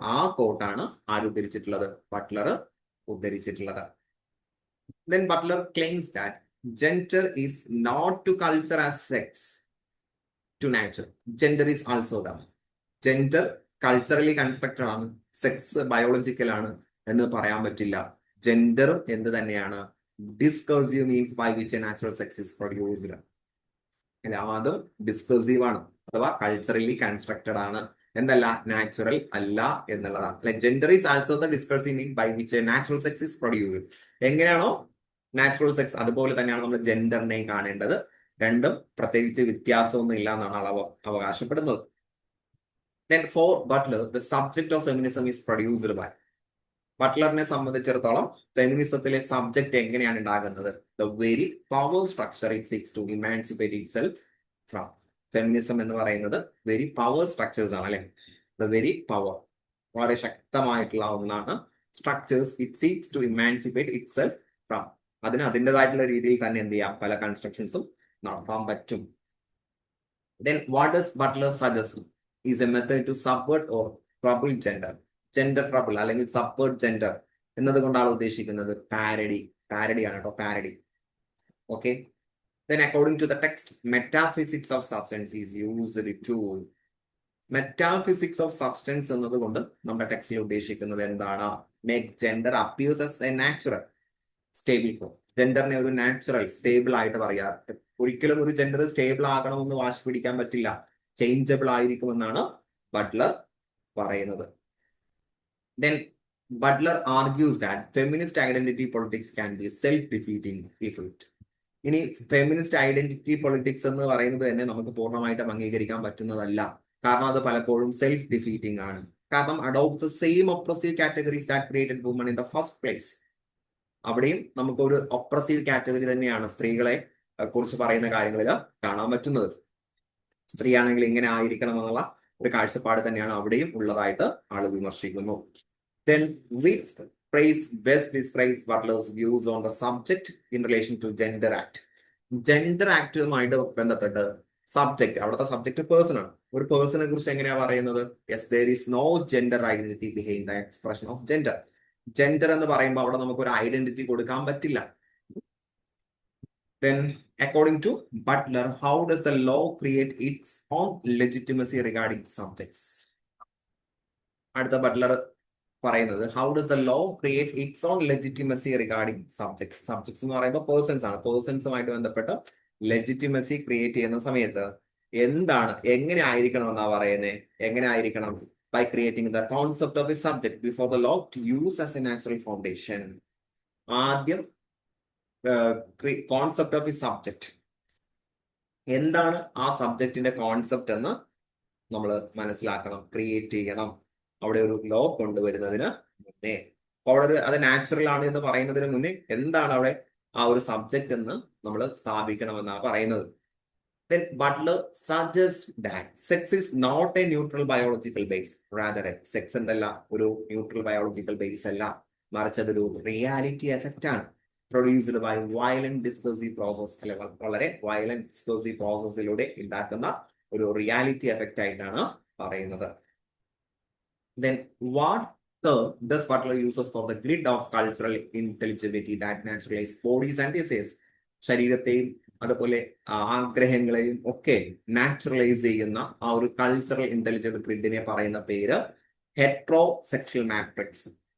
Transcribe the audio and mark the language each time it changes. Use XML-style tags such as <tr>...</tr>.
<ml>ആ കോട്ടാണ് ആര് ഉദ്ധരിച്ചിട്ടുള്ളത്? Buttler ഉദ്ധരിച്ചിട്ടുള്ളത്.</ml> <en>Then Butler claims that gender is not to culture as sex to nature. Gender is also that.</en> <ml>Gender culturally constructed ആണ്, sex biological ആണ് എന്ന് പറയാൻ പറ്റില്ല. ജെൻഡറും എന്ത് തന്നെയാണ്?</ml> <en>Discursive means by which a natural sex is produced.</en> <ml>അതും ഡിസ്കർസീവ് ആണ്, അഥവാ കൾച്ചറലി കൺസ്ട്രക്റ്റഡ് ആണ്, എന്തല്ല, നാച്ചുറൽ അല്ല എന്നുള്ളതാണ്.</ml> <en>Like gender is also the ഡിസ്കർസീവ് mean by which A natural sex is produced.</en> <ml>എങ്ങനെയാണോ നാച്ചുറൽ സെക്സ്, അതുപോലെ തന്നെയാണ് നമ്മൾ ജെൻഡറിനെയും കാണേണ്ടത്. രണ്ടും പ്രത്യേകിച്ച് വ്യത്യാസമൊന്നും ഇല്ല എന്നാണ് അവകാശപ്പെടുന്നത്.</ml> <en>Then for Butler, the subject of feminism is produced by.</en> <ml>ബട്ട്ലറിനെ സംബന്ധിച്ചിടത്തോളം ഫെമിനിസത്തിലെ സബ്ജക്ട് എങ്ങനെയാണ് ഉണ്ടാകുന്നത്?</ml> <en>The very power structure it seeks to emancipate itself from.</en> <ml>Feminism എന്ന് പറയുന്നത് വെരി പവർ സ്ട്രക്ചേഴ്സ് ആണ്, അല്ലെ? ദ വെരി പവർ, വളരെ ശക്തമായിട്ടുള്ള ഒന്നാണ്.</ml> <en>Structures it seeks to emancipate itself from.</en> <ml>അതിന് അതിൻ്റെതായിട്ടുള്ള രീതിയിൽ തന്നെ എന്ത് ചെയ്യാം, പല കൺസ്ട്രക്ഷൻസും നടത്താൻ പറ്റും.</ml> <en>Then what does Butler suggest is a method to subvert or trouble gender.</en> <ml>Gender trouble അല്ലെങ്കിൽ subvert gender എന്നതുകൊണ്ടാണ് ഉദ്ദേശിക്കുന്നത് പാരഡി. പാരഡി ആണ് കേട്ടോ, parody. Okay.</ml> <en>Then according to the text, metaphysics of substance is used to.</en> <ml>Metaphysics of substance എന്നതുകൊണ്ട് നമ്മുടെ ടെക്സ്റ്റിൽ ഉദ്ദേശിക്കുന്നത് എന്താണ്?</ml> <en>Make gender appears as a natural stable form.</en> <ml>ജെൻഡറിനെ ഒരു നാച്ചുറൽ സ്റ്റേബിൾ ആയിട്ട് പറയാ. ഒരിക്കലും ഒരു ജെൻഡർ സ്റ്റേബിൾ ആകണമെന്ന് വാശി പിടിക്കാൻ പറ്റില്ല, ചേഞ്ചബിൾ ആയിരിക്കുമെന്നാണ് ബട്ട്ലർ പറയുന്നത്.</ml> <en>Then Butler argues that feminist identity politics can be self-defeating if it.</en> <ml>ഇനി ഫെമിനിസ്റ്റ് ഐഡന്റിറ്റി പൊളിറ്റിക്സ് എന്ന് പറയുന്നത് തന്നെ നമുക്ക് പൂർണ്ണമായിട്ടും അംഗീകരിക്കാൻ പറ്റുന്നതല്ല. കാരണം അത് പലപ്പോഴും സെൽഫ് ഡിഫീറ്റിംഗ് ആണ്. കാരണം</ml> <en>Adopts the same oppressive categories that created woman in the first place.</en> <ml>അവിടെയും നമുക്കൊരു ഒപ്രസീവ് കാറ്റഗറി തന്നെയാണ് സ്ത്രീകളെ കുറിച്ച് പറയുന്ന കാര്യങ്ങളിൽ കാണാൻ പറ്റുന്നത്. സ്ത്രീ ആണെങ്കിൽ ഇങ്ങനെ ആയിരിക്കണം എന്നുള്ള ഒരു കാഴ്ചപ്പാട് തന്നെയാണ് അവിടെയും ഉള്ളതായിട്ട് ആള് വിമർശിക്കുന്നു.</ml> <en>Then which phrase best describes Butler's views on the subject in relation to Gender Act?</en> <ml>Gender ആക്ടുമായിട്ട് ബന്ധപ്പെട്ട് സബ്ജക്ട്, അവിടുത്തെ സബ്ജക്ട് പേഴ്സൺ ആണ്. ഒരു പേഴ്സണെ കുറിച്ച് എങ്ങനെയാ പറയുന്നത്? Yes,</ml> <en>there is no gender identity behind the expression of gender.</en> <ml>Gender എന്ന് പറയുമ്പോൾ അവിടെ നമുക്ക് ഒരു ഐഡന്റിറ്റി കൊടുക്കാൻ പറ്റില്ല.</ml> <en>Then according to Butler, how does the law create its own legitimacy regarding subjects?</en> <ml>അടുത്ത ബട്ട്ലർ പറയുന്നത്</ml> <en>How does the law create its own legitimacy regarding subjects.</en> <ml>Subjects എന്ന് പറയുമ്പോൾ പേഴ്സൺസ് ആണ്. പേഴ്സൺസുമായിട്ട് ബന്ധപ്പെട്ട് ലെജിറ്റിമസി ക്രിയേറ്റ് ചെയ്യുന്ന സമയത്ത് എന്താണ്, എങ്ങനെ ആയിരിക്കണം എന്നാ പറയുന്നത്? എങ്ങനെ ആയിരിക്കണം?</ml> <en>By creating the concept of a subject before the law to use as a natural foundation.</en> <ml>ആദ്യം കോൺസെപ്റ്റ് ഓഫ് എ സബ്ജക്ട്, എന്താണ് ആ സബ്ജക്റ്റിന്റെ കോൺസെപ്റ്റ് എന്ന് നമ്മൾ മനസ്സിലാക്കണം, ക്രിയേറ്റ് ചെയ്യണം അവിടെ ഒരു ലോ കൊണ്ടുവരുന്നതിന് മുന്നേ. അപ്പൊ അവിടെ അത് നാച്ചുറൽ ആണ് എന്ന് പറയുന്നതിന് മുന്നേ എന്താണ് അവിടെ ആ ഒരു സബ്ജക്ട് എന്ന് നമ്മൾ സ്ഥാപിക്കണമെന്നാണ് പറയുന്നത്.</ml> <en>Then Butler suggests that sex is not a neutral biological base.</en> <ml>Rather, sex എന്തല്ല, ഒരു ന്യൂട്രൽ ബയോളജിക്കൽ ബേസ് അല്ല, മറിച്ച് അതൊരു റിയാലിറ്റി എഫക്റ്റ് ആണ്.</ml> <en>produced by violent discursive process,</en> <ml>അല്ലെ വളരെ വയലന്റ് ഡിസ്കസീവ് പ്രോസസ്സിലൂടെ ഉണ്ടാക്കുന്ന ഒരു റിയാലിറ്റി എഫക്റ്റ് ആയിട്ടാണ് പറയുന്നത്.</ml> <en>Then what term does Butler uses for the grid of cultural intelligibility that naturalize bodies and essays?</en> <ml>ശരീരത്തെയും അതുപോലെ ആഗ്രഹങ്ങളെയും ഒക്കെ നാച്ചുറലൈസ് ചെയ്യുന്ന ആ ഒരു കൾച്ചറൽ ഇന്റലിജബിൾ ഗ്രിഡിനെ പറയുന്ന പേര് ഹെട്രോസെക്ഷൽ മാട്രിക്സ്.</ml>